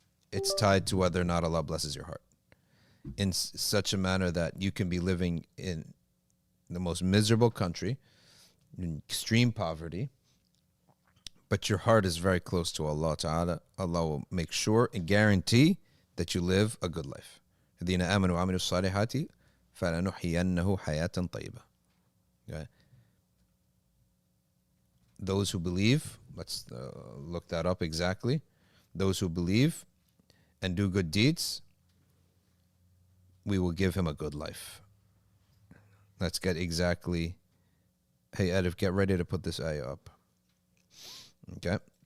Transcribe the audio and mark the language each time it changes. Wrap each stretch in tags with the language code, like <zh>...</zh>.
<en>It's tied to whether or not Allah blesses your heart in such a manner that you can be living in the most miserable country, in extreme poverty, but your heart is very close to Allah Ta'ala. Allah will make sure and guarantee that you live a good life.</en> <ar>الذين آمنوا وعملوا الصالحات فلنحيينه حياة طيبة.</ar> <en>Okay. Those who believe, let's look that up exactly. Those who believe and do good deeds, we will give him a good life. Let's get exactly. Hey, Edif, get ready to put this ayah up. Okay.</en>